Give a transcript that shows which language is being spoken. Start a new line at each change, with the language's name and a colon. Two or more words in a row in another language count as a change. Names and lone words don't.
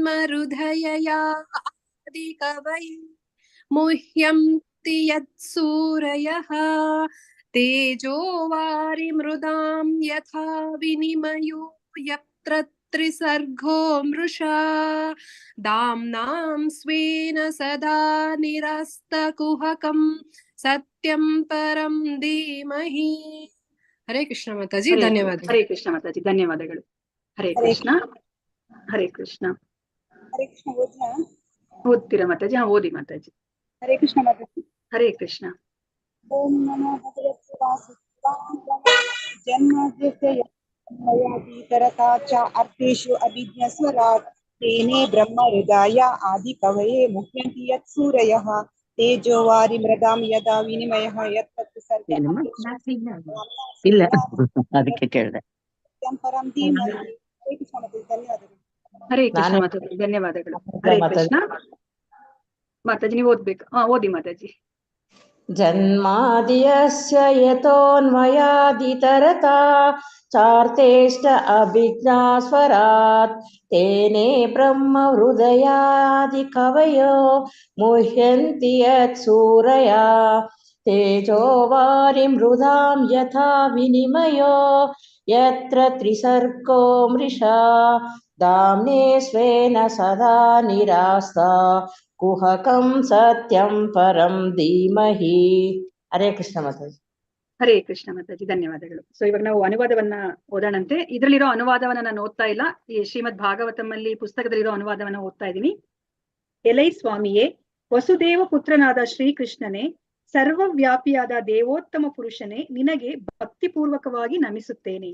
Sanskrit: ಹೃದಯಯ ಆದಿ ಕವಯೇ ಮುಹ್ಯಂತಿ ಯತ್ಸೂರಯಃ ತೇಜೋ ವಾರಿಮೃದಾಂ ಯಥಾ ವಿನಿಮಯೋ ಯತ್ರ ತ್ರಿಸರ್ಗೋ ಮೃಷಾ ಧಾಮ್ನಾಂ ಸ್ವೇನ ಸದಾ ನಿರಸ್ತಕುಹಕಂ ಸತ್ಯಂ ಪರಂ ಧೀಮಹಿ.
Kannada: ಹರೇ ಕೃಷ್ಣ ಮಾತಾಜಿ. ಧನ್ಯವಾದ. ಹರೇ ಕೃಷ್ಣ ಮಾತಾಜಿ. ಧನ್ಯವಾದಗಳು. ಹರೇ ಕೃಷ್ಣ. ಹರೇ ಕೃಷ್ಣ. ಓದ್ತೀರಾ ಮಾತಾಜಿ? ಓದಿ ಮಾತಾಜಿ. ಹರೇ ಕೃಷ್ಣ ಮಾತಾಜಿ. ಹರೇ ಕೃಷ್ಣ.
Sanskrit: ಓಂ ನಮೋ ಭಗವತೆ ವಾಸುದೇವಾಯ. ಜನ್ಮಾದ್ಯಸ್ಯ ಯತೋನ್ವಯಾದಿತರತಾ ಚ ಅರ್ಥೇಷು ಅಭಿಜ್ಞಸ್ವರಾಟ್ ತೇನೇ ಬ್ರಹ್ಮ ಹೃದಯ ಆದಿ ಕವಯೇ ಮುಹ್ಯಂತಿ ಯತ್ ಸೂರಯಃ ತೇಜೋ ವಾರಿಮೃದಾಂ ಯದಾ ವಿನಿಮಯಃ ಯತ್ರ ತ್ರಿಸರ್ಗೋ
Kannada: ಇಲ್ಲ ಅದಕ್ಕೆ ಕೇಳಿದೆ.
Sanskrit: ಪರಂ ಧೀಮಹಿ.
Kannada: ಹರೇ ಕೃಷ್ಣ ಮಾತಾಜಿ. ಧನ್ಯವಾದಗಳು. ಹರೇ ಕೃಷ್ಣ ಮಾತಾಜಿ. ಧನ್ಯವಾದಗಳು. ಹರೇ ಕೃಷ್ಣ. ಮಾತಾಜಿ ನೀವು ಓದ್ಬೇಕು. ಓದಿ ಮಾತಾಜಿ.
Sanskrit: ಜನ್ಮಾದಿಯಸ್ಯ ಯತೋನ್ವಯಾದಿತರತಾ ಚಾರ್ತೇಷ್ಟ ಅಭಿಜ್ಞಾಸ್ವರಾತ್ ತೇನೇ ಬ್ರಹ್ಮ ಹೃದಯಾದಿ ಕವಯೋ ಮುಹ್ಯಂತಿ ಯತ್ ಸೂರಯಾ ತೇಜೋ ವಾರಿಮೃದಾಂ ಯಥಾ ವಿನಿಮಯೋ ಯತ್ರ ತ್ರಿಸರ್ಗೋ ಮೃಷಾ ಧಾಮ್ನೇ ಸ್ವೇನ ಸದಾ ನಿರಾಸ್ತಾ ಕುಹಕಂ ಸತ್ಯಂ ಪರಂ ಧೀಮಹಿ.
Kannada: ಹರೇ ಕೃಷ್ಣ ಮಾತಾಜಿ. ಹರೇ ಕೃಷ್ಣ ಮಾತಾಜಿ. ಧನ್ಯವಾದಗಳು. ಸೊ ಇವಾಗ ನಾವು ಅನುವಾದವನ್ನ ಓದೋಣಂತೆ. ಇದ್ರಲ್ಲಿರೋ ಅನುವಾದವನ್ನ ನಾನು ಓದ್ತಾ ಇಲ್ಲ. ಈ ಶ್ರೀಮದ್ ಭಾಗವತಂ ಅಲ್ಲಿ ಪುಸ್ತಕದಲ್ಲಿರೋ ಅನುವಾದವನ್ನ ಓದ್ತಾ ಇದ್ದೀನಿ. ಎಲೈ ಸ್ವಾಮಿಯೇ, ವಸುದೇವ ಪುತ್ರನಾದ ಶ್ರೀಕೃಷ್ಣನೇ, ಸರ್ವವ್ಯಾಪಿಯಾದ ದೇವೋತ್ತಮ ಪುರುಷನೇ, ನಿನಗೆ ಭಕ್ತಿಪೂರ್ವಕವಾಗಿ ನಮಿಸುತ್ತೇನೆ.